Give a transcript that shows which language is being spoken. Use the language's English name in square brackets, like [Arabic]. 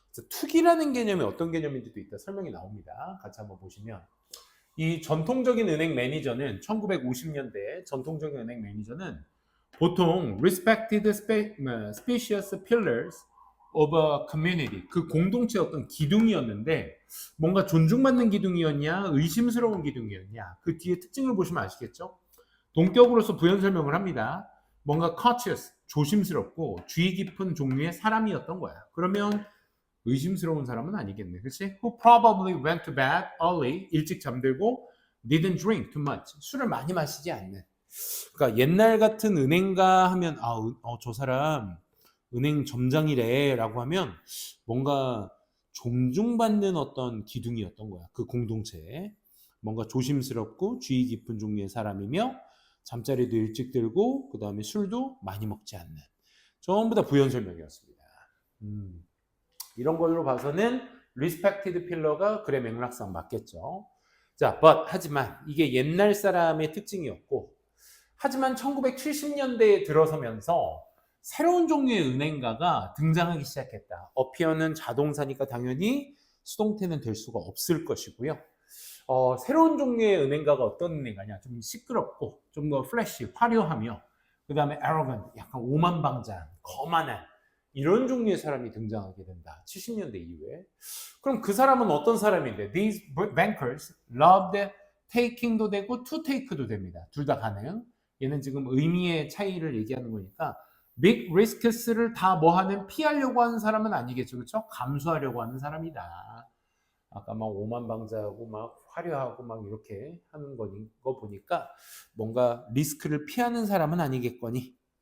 [Korean] 투기라는 개념이 어떤 개념인지도 이따 설명이 나옵니다. 같이 한번 보시면 이 전통적인 은행 매니저는 1950년대 전통적인 은행 매니저는 보통 [English] respected species pillars of a community [Korean] 그 공동체의 어떤 기둥이었는데 뭔가 존중받는 기둥이었냐 의심스러운 기둥이었냐 그 뒤에 특징을 보시면 아시겠죠? 동격으로서 부연 설명을 합니다. 뭔가 cautious 조심스럽고 주의 깊은 종류의 사람이었던 거야. 그러면 의심스러운 사람은 아니겠네. 그렇지? [English] Who probably went to bed early [Korean] 일찍 잠들고 [English] didn't drink too much [Korean] 술을 많이 마시지 않는. 그러니까 옛날 같은 은행가 하면 저 사람 은행 점장이래 라고 하면 뭔가 존중받는 어떤 기둥이었던 거야. 그 공동체에. 뭔가 조심스럽고 주의 깊은 종류의 사람이며 잠자리도 일찍 들고 그 다음에 술도 많이 먹지 않는. 전부 다 부연 설명이었습니다. 이런 걸로 봐서는 [English] respected pillar [Korean] 가 글의 맥락상 맞겠죠. 자, 하지만 이게 옛날 사람의 특징이었고 하지만 1970년대에 들어서면서 새로운 종류의 은행가가 등장하기 시작했다. 어피어는 자동사니까 당연히 수동태는 될 수가 없을 것이고요. 새로운 종류의 은행가가 어떤 은행가냐? 좀 시끄럽고 좀 더 플래시, 화려하며 그 다음에 arrogant, 약간 오만방자한, 거만한 이런 종류의 사람이 등장하게 된다. 70년대 이후에. 그럼 그 사람은 어떤 사람인데? [English] These bankers loved taking [Korean] 도 되고 [English] to take [Korean] 도 됩니다. 둘 다 가능. 얘는 지금 의미의 차이를 얘기하는 거니까 [English] big risks [Korean] 를 다 뭐하는 피하려고 하는 사람은 아니겠죠. 그렇죠? 감수하려고 하는 사람이다. 아까 막 오만방자하고 막 화려하고 막 이렇게 하는 거 보니까 뭔가 리스크를 피하는 사람은 아니겠거니.